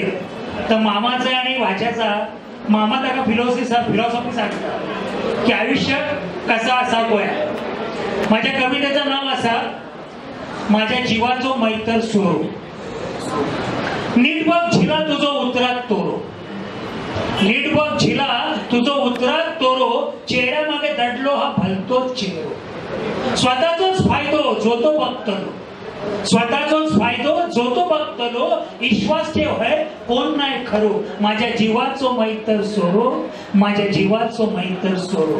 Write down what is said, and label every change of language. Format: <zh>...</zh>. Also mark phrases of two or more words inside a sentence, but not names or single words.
<mr>तर मामाचा आणि वाच्याचा मामा त्याला फिलॉसॉफी सांगतात की आयुष्य कसा असावं. माझ्या कवितेचं नाव असा, माझ्या जीवाचो मैतर सोरो.</mr> <kok>नीट बघ झिला तुझो उतरात तोरो. नीट बघ झिला तुझो उतरात तोरो. चेहऱ्या मागे दडलो हा भलतोच चेहरो. स्वतःचाच फायदो जो तो बघतलो. स्वतःचाच फायदो जो तो बघतलो. विश्वास ठेव है कोण नाही खरो. माझ्या जीवाचो मैतर सोरो. माझ्या जीवाचो मैतर सोरो.</kok>